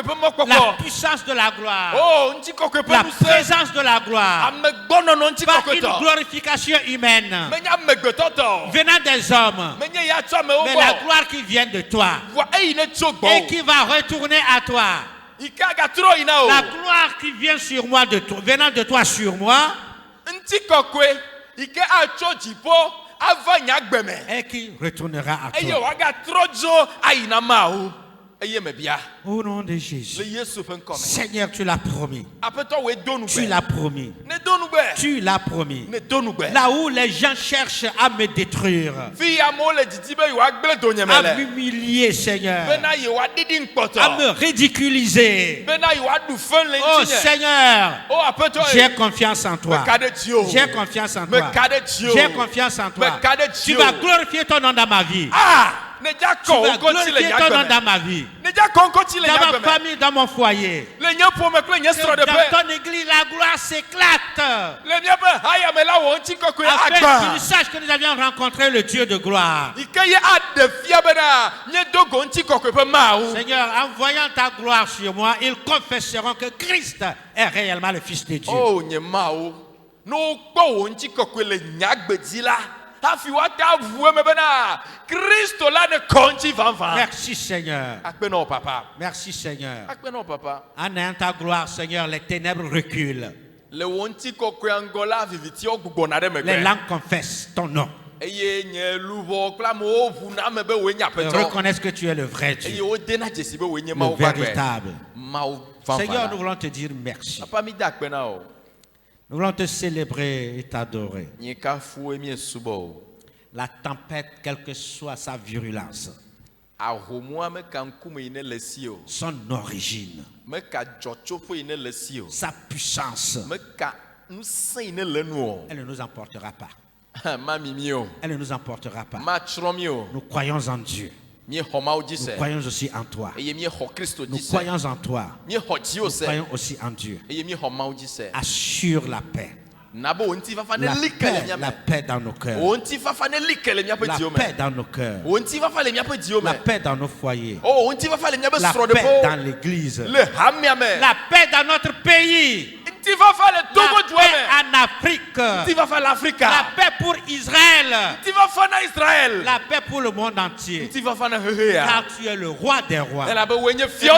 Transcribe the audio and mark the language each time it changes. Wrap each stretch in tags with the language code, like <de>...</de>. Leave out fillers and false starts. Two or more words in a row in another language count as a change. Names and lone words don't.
<fr>La</fr> <ee>mɔkpɔkpɔ.</ee> <fr>puissance de la gloire.</fr> <ee>O ŋutikɔkɔe ƒe</ee> <fr>La</fr> <ee>ŋusẽ.</ee> <fr>présence de la gloire.</fr> <ee>Amegbɔnɔnɔ</ee> <fr>Pas une</fr> <ee>ŋutikɔkɔetɔ.</ee> <fr>glorification humaine</fr> <ee>Menye amegbetɔ tɔ.</ee> <fr>venant des hommes,</fr> <ee>Menye ya tso amewo</ee> <fr>mais la</fr> <ee>gbɔ.</ee> <fr>gloire qui vient de toi</fr> <ee>Vɔ eyi ne tso</ee> <fr>et</fr> <ee>gbɔ.</ee> <fr>qui va retourner à toi.</fr> <ee>Yi ke agatrɔ yina o.</ee> <fr>La gloire qui vient sur moi, venant de toi sur moi,</fr> <ee>Ŋutikɔkɔe yi ke atso dziƒo ava nye agbe me.</ee> <fr>et qui retournera à</fr> <ee>Eye</ee> <fr>toi.</fr> <ee>wòagatrɔ dzo ayina Mawu. Eye mebia.</ee> <fr>Au nom de</fr> <ee>Le</ee> <fr>Jésus.</fr> <ee>Yesu ƒe ŋkɔ me.</ee> <fr>Seigneur, tu l'as promis.</fr> <ee>Aƒetɔ woe do</ee> <fr>Tu</fr> <ee>nugbe.</ee> <fr>l'as promis.</fr> <ee>Ne do nugbe.</ee> <fr>Tu l'as promis.</fr> <ee>Ne do nugbe.</ee> <fr>Là où les gens cherchent à me détruire,</fr> <ee>Fi amewo le didi be yewoagblẽ donyeme</ee> <fr>à</fr> <ee>le.</ee> <fr>m'humilier, Seigneur,</fr> <ee>Bena yewoaɖiɖi ŋkpɔtɔ.</ee> <fr>à me ridiculiser.</fr> <ee>Bena yewoaɖu fe le Oh ŋutinye.</ee> <fr>Seigneur,</fr> <ee>O Aƒetɔ</ee> <fr>j'ai</fr> <ee>ye.</ee> <fr>confiance en toi.</fr> <ee>Meka ɖe dziwò.</ee> <fr>J'ai confiance en toi.</fr> <ee>Meka ɖe dziwò.</ee> <fr>J'ai confiance en toi.</fr> <ee>Meka ɖe</ee> <fr>Tu</fr> <ee>dziwò.</ee> <fr>vas glorifier ton nom dans ma vie.</fr> <ee>Ah! Ne dza</ee> <fr>Tu</fr> <ee>kɔ</ee> <fr>vas</fr> <ee>wo ŋkɔtsi le</ee> <fr>glorifier</fr> <ee>nye</ee> <fr>ton nom</fr> <ee>agbe</ee> <fr>dans</fr> <ee>me.</ee> <fr>ma vie.</fr> <ee>Ne dza kɔ ŋkɔtsi le nye</ee> <fr>Dans ma</fr> <ee>agbe me.</ee> <fr>famille, dans mon foyer.</fr> <ee>Le nye ƒome kple nye</ee> <fr>Que dans</fr> <ee>srɔ̃ɖeƒe.</ee> <fr>ton église, la gloire s'éclate.</fr> <ee>Le míaƒe hayame la wò ŋutikɔkɔe</ee> <fr>Afin que tu</fr> <ee>agba.</ee> <fr>saches que nous avions rencontré le Dieu de gloire.</fr> <ee>Yi ke ye aɖe fia bena míedo go ŋutikɔkɔe ƒe Mawu.</ee> <fr>Seigneur, en voyant ta gloire sur moi, ils confesseront que Christ est réellement le Fils de Dieu.</fr> <ee>O nye Mawu. Ne wokpɔ wò ŋutikɔkɔe le nye agbe dzi la. Hafi woata vu eme bena Kristo la ne kɔ ŋuti vavã.</ee> <fr>Merci Seigneur.</fr> <ee>Akpe na wò papa.</ee> <fr>Merci Seigneur.</fr> <ee>Akpe na wò papa.</ee> <fr>En ayant ta gloire, Seigneur, les ténèbres reculent.</fr> <ee>Le wò ŋutikɔkɔea ŋgɔ la vivitiwo gbugbɔna ɖe</ee> <fr>Les</fr> <ee>megbe.</ee> <fr>langues confessent ton nom.</fr> <ee>Eye nye luʋɔ kple amewo ʋu na ame be wòe nye</ee> <fr>Ils</fr> <ee>Aƒetɔ.</ee> <fr>reconnaissent que tu es le vrai</fr> <ee>Eye</ee> <fr>Dieu,</fr> <ee>wodena dzesi be wòe nye</ee> <fr>le</fr> <ee>Mawu ƒe agbe.</ee> <fr>véritable.</fr> <ee>Mawu</ee> <fr>Seigneur, nous</fr> <ee>vavã.</ee> <fr>voulons te dire merci.</fr> <ee>Papa mi da akpe na wò.</ee> <fr>Nous voulons te célébrer et t'adorer.</fr> <ee>Nye kafu mi subɔ o.</ee> <fr>La tempête, quelle que soit sa virulence,</fr> <ee>Ahomua meka ŋkume yi ne le si o.</ee> <fr>son origine,</fr> <ee>Meka dzɔtsoƒe yi ne le si o.</ee> <fr>sa puissance,</fr> <ee>Meka ŋusẽ yi ne le nu o.</ee> <fr>elle ne nous emportera pas.</fr> <ee>Ma mimi o.</ee> <fr>Elle ne nous emportera pas.</fr> <ee>Ma tsrɔ̃ mi o.</ee> <fr>Nous croyons en Dieu.</fr> <ee>Míexɔ Mawu dzi</ee> <fr>Nous</fr> <ee>se.</ee> <fr>croyons aussi en toi.</fr> <ee>Eye míexɔ Kristo</ee> <fr>Nous</fr> <ee>dzi se.</ee> <fr>croyons en toi.</fr> <ee>Míexɔ dziwo</ee> <fr>Nous</fr> <ee>se.</ee> <fr>croyons aussi en Dieu.</fr> <ee>Eye míexɔ Mawu dzi se.</ee> <fr>Assure la paix.</fr> <ee>Na be wò ŋutifafa ne</ee> <fr>La</fr> <ee>li ke le</ee> <fr>paix,</fr> <ee>míame.</ee> <fr>la paix dans nos cœurs.</fr> <ee>Wò ŋutifafa ne li ke le míaƒe</ee> <fr>La</fr> <ee>dziwo me.</ee> <fr>paix dans nos cœurs.</fr> <ee>Wò ŋutifafa le míaƒe dziwo</ee> <fr>La</fr> <ee>me.</ee> <fr>paix dans nos foyers.</fr> <ee>O wò ŋutifafa le míaƒe</ee> <fr>La paix dans</fr> <ee>srɔ̃ɖeƒewo.</ee> <fr>l'église.</fr> <ee>Le hamea me.</ee> <fr>La paix dans notre pays. Tu vas faire le Togo La paix toi-même. en Afrique. Tu vas faire l'Afrique. La paix pour Israël. Tu vas faire Israël. La paix pour le monde entier. Tu vas faire Hehe. Car tu es le roi des rois. Elle a besoin de Et fier</fr>